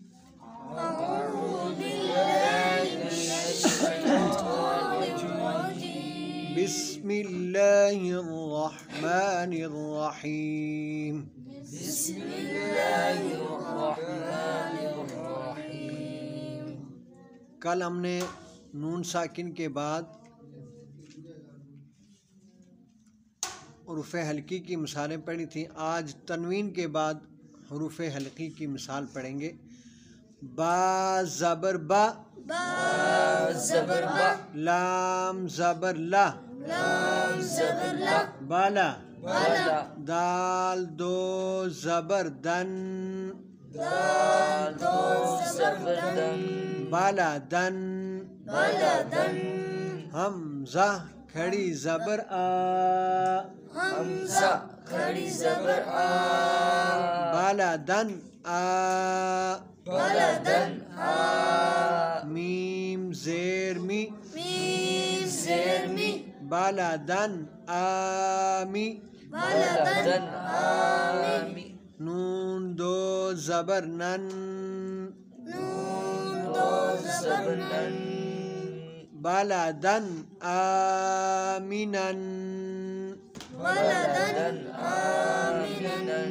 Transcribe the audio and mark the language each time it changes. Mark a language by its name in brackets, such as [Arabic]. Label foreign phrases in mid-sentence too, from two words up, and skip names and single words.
[Arabic] بسم اللہ الرحمن الرحیم [Urdu] کل ہم نے نون ساکن کے بعد حروف حلقی کی مثالیں پڑھی تھیں۔ آج تنوین کے بعد حروف حلقی کی مثال پڑھیں گے۔ با زبر با، با زبر با، لام زبر لا، لام زبر لا، بالا، بالا، دال دو زبر دن، دال دو زبر دن، بالا دن، بالا دن، حمزہ کھڑی زبر آ، حمزہ کھڑی زبر آ، بالا دن آ، بالا دن آ، میم زیر می، میم زیر می، بالا دن آمی، بالا دن آمی، نون دو زبر نن، نون دو زبر نن، بالا دن آمینن، بالا دن آمینن۔